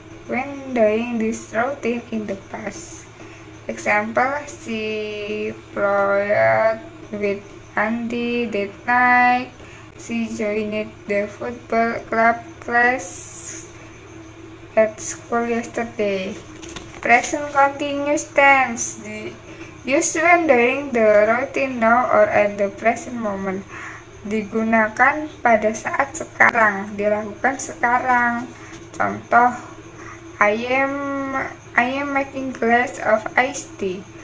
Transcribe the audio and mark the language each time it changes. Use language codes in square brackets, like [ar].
[en] When doing this routine in the past. Example, she played with Andy that night. She joined the football club class at school yesterday. Present continuous tense. Used when doing the routine now or at the present moment. [id] Digunakan pada saat sekarang, dilakukan sekarang. Contoh, [en] I am making glass of iced tea.